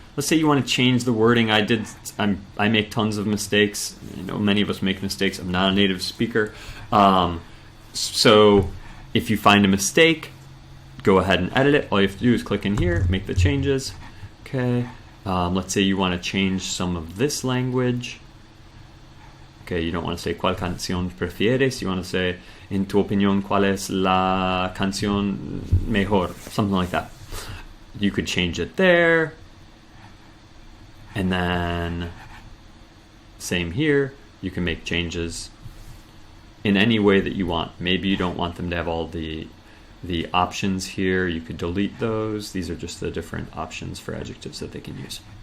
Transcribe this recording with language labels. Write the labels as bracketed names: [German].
[English] Let's say you want to change the wording. I make tons of mistakes. Many of us make mistakes. I'm not a native speaker. So if you find a mistake, go ahead and edit it. All you have to do is click in here, make the changes. Okay. Let's say you want to change some of this language. Okay, you don't want to say [Spanish] ¿Cuál canción prefieres? [English] You want to say [Spanish] en tu opinión ¿Cuál es la canción mejor? [English] Something like that. You could change it there. And then same here, you can make changes in any way that you want. Maybe you don't want them to have all the options here. You could delete those. These are just the different options for adjectives that they can use.